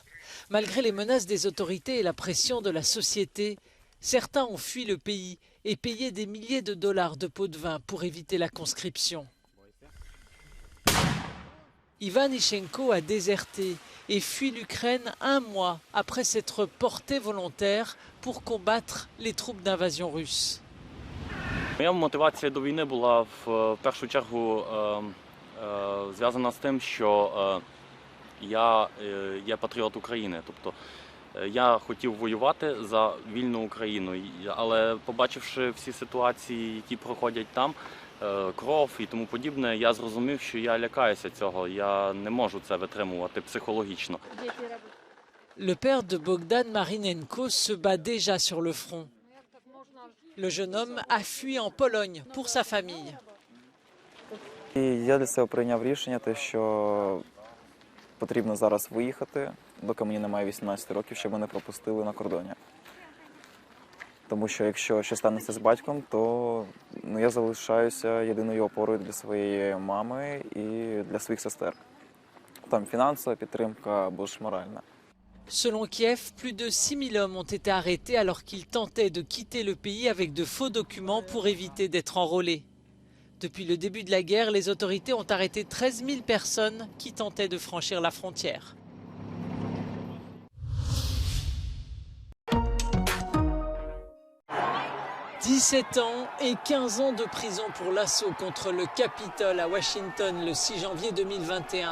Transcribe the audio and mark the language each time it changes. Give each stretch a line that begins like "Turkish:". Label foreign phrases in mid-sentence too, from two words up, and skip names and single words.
French: Malgré les menaces des autorités et la pression de la société, certains ont fui le pays et payé des milliers de dollars de pots de vin pour éviter la conscription. Ivan Ishchenko a déserté et fui l'Ukraine un mois après s'être porté volontaire pour combattre les troupes d'invasion russes.
Ukrainian: Моя мотивація до війни була в першу чергу зв'язана з тим, що я є патріот України. Тобто я хотів воювати за вільну Україну, але побачивши всі ситуації, які проходять там, кров і тому подібне, я зрозумів, що я лякаюся цього, я не можу це витримувати психологічно.
French: Le père de Bogdan Marinenko se bat déjà sur le front. Le jeune homme a fui en Pologne pour sa famille.
Ukrainian: І я для себе прийняв рішення, що потрібно зараз виїхати, доки мені немає 18 років, щоб мене пропустили на кордоні. Тому що якщо щось станеться з батьком, то я залишаюся єдиною опорою для своєї мами і для своїх сестер. Там фінансова підтримка або ж моральна.
French: Selon Kiev, plus de 6000 hommes ont été arrêtés alors qu'ils tentaient de quitter le pays avec de faux documents pour éviter d'être enrôlés. Depuis le début de la guerre, les autorités ont arrêté 13 000 personnes qui tentaient de franchir la frontière. « 17 ans et 15 ans de prison pour l'assaut contre le Capitole à Washington le 6 janvier 2021.